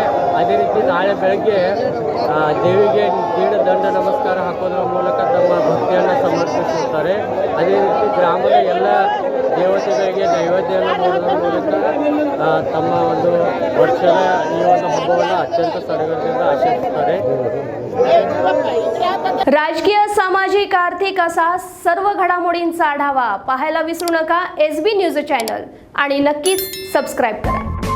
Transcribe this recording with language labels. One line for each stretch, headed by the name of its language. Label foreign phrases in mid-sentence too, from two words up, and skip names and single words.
Kannada: ಅದೇ ರೀತಿ ನಾಳೆ ಬೆಳಗ್ಗೆ ದೇವಿಗೆ ದಂಡ ನಮಸ್ಕಾರ ಹಾಕೋದ್ರ ಮೂಲಕ ತಮ್ಮ ಭಕ್ತಿಯನ್ನು ಸಮರ್ಪಿಸುತ್ತಾರೆ. ಅದೇ ರೀತಿ ಗ್ರಾಮದ ಎಲ್ಲ ದೇವತೆಗಳಿಗೆ ನೈವೇದ್ಯವನ್ನು ಮಾಡೋದ್ರ ಮೂಲಕ ತಮ್ಮ ಒಂದು ವರ್ಷದ ಈ ಒಂದು ಹಬ್ಬವನ್ನು ಅತ್ಯಂತ ಸಡಗರದಿಂದ ಆಚರಿಸುತ್ತಾರೆ.
Marathi: राजकीय, सामाजिक, आर्थिक असा सर्व घडामोडींचा आढावा पाहायला विसरू नका SB न्यूज चॅनल आणि नक्कीच सबस्क्राईब करा.